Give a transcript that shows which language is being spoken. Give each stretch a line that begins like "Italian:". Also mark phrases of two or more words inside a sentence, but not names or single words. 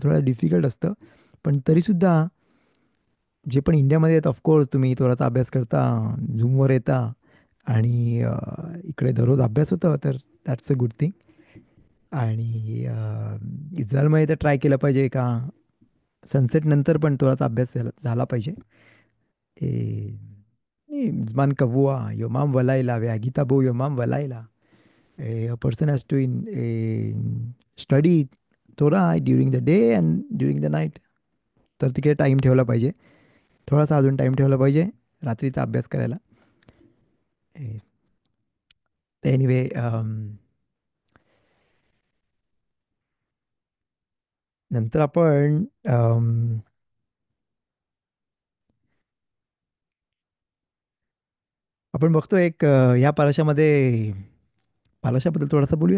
Marathi: थोडा डिफिकल्ट असतं, पण तरीसुद्धा जे पण इंडियामध्ये आहेत,
English: of course
Marathi: तुम्ही तोराचा अभ्यास करता, झूमवर येता आणि इकडे दररोज अभ्यास होतं, तर
English: that's a good thing.
Marathi: आणि इस्रायलमध्ये तर ट्राय केलं पाहिजे का सनसेट नंतर पण तोराचा अभ्यास झाला झाला पाहिजे.
Hebrew: זמן קבוע, יומם ולילה, והגית בו יומם ולילה.
English: A person has to study Torah during the day and during the night.
Marathi: तर तिकडे टाईम ठेवला पाहिजे. थोडासा अजून टाईम ठेवला पाहिजे रात्रीचा अभ्यास करायला. एनिवे नंतर आपण बघतो एक या पाराशामध्ये पाराशाबद्दल थोडासा बोलूया.